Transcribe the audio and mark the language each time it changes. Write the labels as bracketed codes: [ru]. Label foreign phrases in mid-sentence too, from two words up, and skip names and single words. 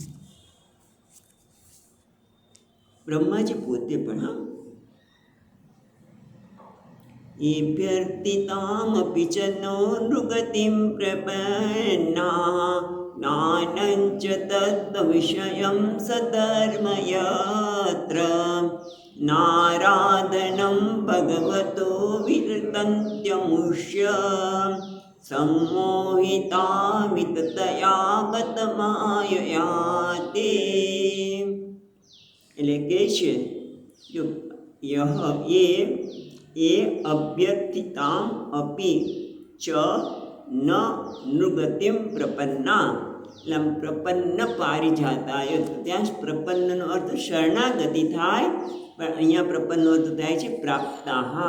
[gu] બ્રહ્માજી પોતે પણ [sa] એભ્યર્થિતામપિ ચ નો નૃગતિમ પ્રપન્ના જ્ઞાનંચ તત્ત્વવિષયં સધર્મયત્ર નારાધनं ભગવતો વિરતન્ત્યમુષ્ય सम्मोहिता विततया गतमायया ते. [gu] એટલે કે છે જો એ [sa] અભ્યર્થિતામ અપી ચ ન નૃગતિમ પ્રપન્ના. [gu] એટલે [sa] પ્રપન્ન પારિજાતાય, [gu] ત્યાં પ્રપન્નનો અર્થ શરણાગતિ થાય, પણ અહીંયા પ્રપન્નનો અર્થ થાય છે પ્રાપ્તાહ.